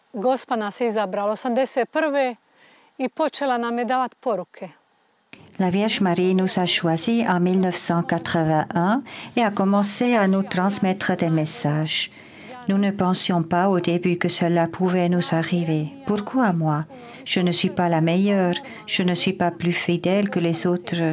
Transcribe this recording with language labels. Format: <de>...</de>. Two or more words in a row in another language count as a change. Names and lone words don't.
<hr>Gospa nas je izabrala 81. I počela nam je davati poruke.</hr> <fr>La Vierge Marie nous a choisis en 1981 et a commencé à nous transmettre des messages. Nous ne pensions pas au début que cela pouvait nous arriver. Pourquoi moi? Je ne suis pas la meilleure, je ne suis pas plus fidèle que les autres.</fr>